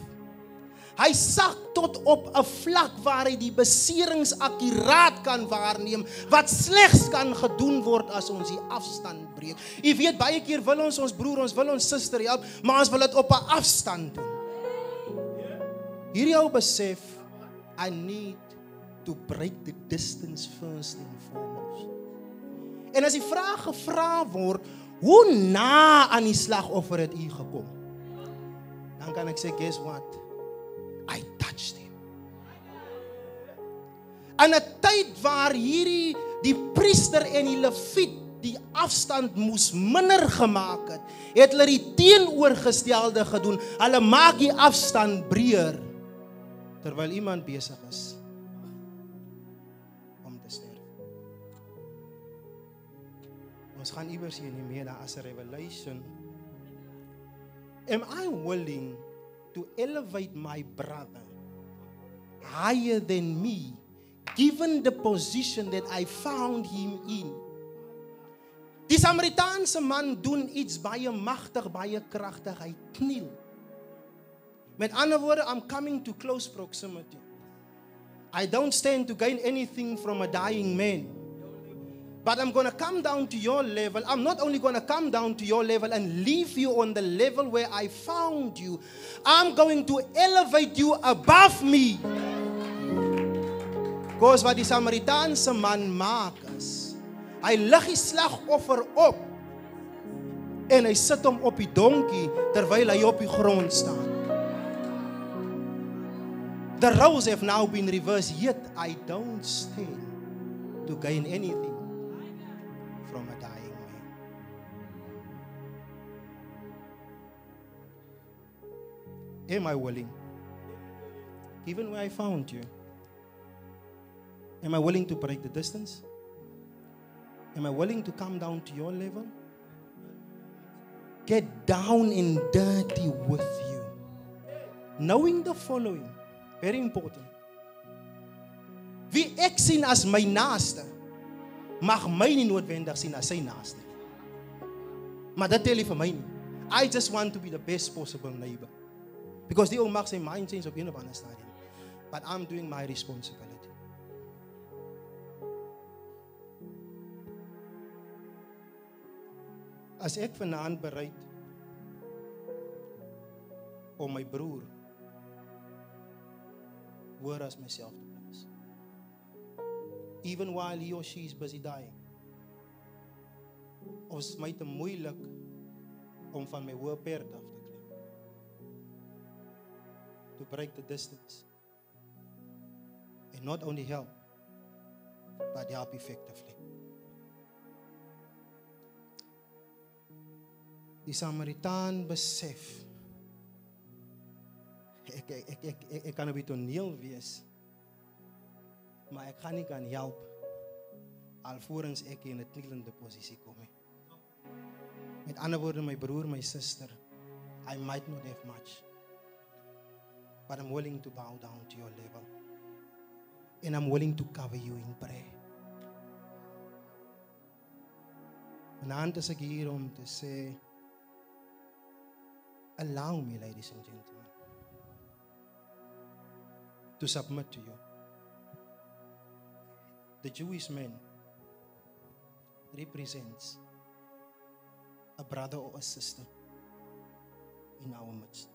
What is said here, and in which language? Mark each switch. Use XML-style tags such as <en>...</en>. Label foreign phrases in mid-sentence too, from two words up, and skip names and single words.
<af>Hy sak tot op 'n vlak waar hy die beserings akkuraat kan waarneem, wat slegs kan gedoen word as ons die afstand breek. Jy weet, baie keer wil ons broer, ons wil ons suster help, maar ons wil dit op 'n afstand doen. Hierdie ou besef,</af> <en>I need to break the distance first and foremost.</en> <af>En as die vraag gevra word, hoe na aan die slagoffer het u gekom? Dan kan ek sê,</af> <en>guess what? I touched him.</en> <af>In 'n tyd waar die priester en die leviet die afstand moes minder gemaak het hulle die teenoorgestelde gedoen. Hulle maak die afstand breër terwyl iemand besig is om te sterf. Ons gaan iewers hier nie meer as 'n revelation.</af> <en>Am I willing to elevate my brother higher than me, given the position that I found him in?</en> <af>Die Samaritaanse man doen iets baie magtig, baie kragtig. Hy kniel. Met ander woorde,</af> <en>I'm coming to close proximity. I don't stand to gain anything from a dying man. But I'm going to come down to your level. I'm not only going to come down to your level and leave you on the level where I found you. I'm going to elevate you above me.</en> <af>Because wat die Samaritaanse man maak is, hy lig die slagoffer op en hy sit hom op die donkie terwyl hy op die grond staan.</af> <en>The roles have now been reversed, yet I don't stand to gain anything from a dying man. Am I willing? Given where I found you, am I willing to break the distance? Am I willing to come down to your level? Get down and dirty with you. Knowing the following, very important.</en> <af>Wie ek sien as my naaste, mag my nie noodwendig sien as sy naaste. Maar dit tel nie vir my nie.</af> <en>I just want to be the best possible neighbor.</en> <af>Because die ou mag sy</af> <en>mind change</en> <af>op een of ander stadium.</af> <en>But I'm doing my responsibility.</en> <af>As ek vanaand bereid om my broer hoor as myself te please,</af> <en>even while he or she is busy dying,</en> <af>of is my te moeilik om van my hoë perd af te klim,</af> <en>to break the distance, and not only help, but help effectively.</en> <af>Die Samaritaan besef, ek kan op die toneel wees, maar ek gaan nie kan help, alvorens ek in 'n knielende posisie kom. Met ander woorde, my broer,</af> <en>my sister, I might not have much, but I'm willing to bow down to your level, and I'm willing to cover you in prayer.</en> <af>Vanaand is ek hier om te sê,</af> <en>allow me, ladies and gentlemen, to submit to you. The Jewish men represents a brother or a sister in our midst.</en>